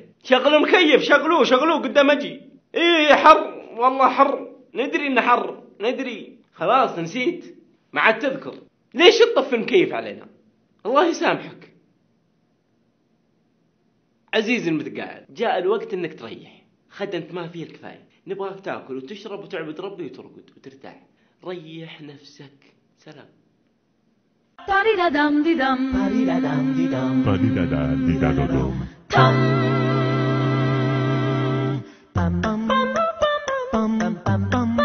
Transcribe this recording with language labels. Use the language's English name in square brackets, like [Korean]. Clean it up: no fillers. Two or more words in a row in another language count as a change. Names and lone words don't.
[Arabic] شغل المكيف، شغلوه قدام أجي. إيه حر والله حر، ندري إنه حر ندري، خلاص نسيت ما عاد تذكر. ليش تطفي المكيف علينا؟ الله يسامحك. عزيزي المتقاعد، جاء الوقت انك تريح. خدمت ما فيه الكفاية. نبغاك تاكل وتشرب وتعبد ربي وترقد وترتاح. ريح نفسك. سلام. Ba-di-da-dum-di-dum. Ba-di-da-dum-di-dum. Ba-di-da-da-di-da-do-dum. Tum. Bum, bum, bum, bum, bum, bum, bum, bum.